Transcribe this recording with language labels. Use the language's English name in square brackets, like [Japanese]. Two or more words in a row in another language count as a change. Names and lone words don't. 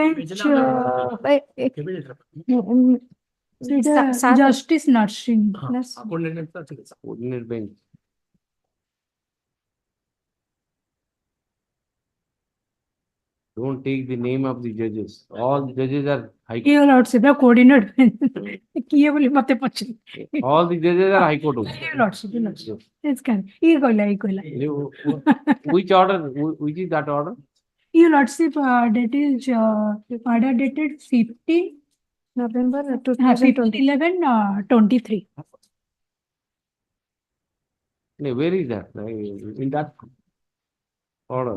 [English] Justice nursing. Coordinate bench. Don't take the name of the judges. All the judges are high court. Your lordship, coordinate. [Odia] କିଏ ବୋଲି ମତେ ପଚାରି. [English] All the judges are high court. Your lordship, your lordship. It's kind. [Odia] ଇଏ କହିଲା. [English] Which order? Which is that order? Your lordship, that is order dated 15 November 11/23. Where is that? In that order?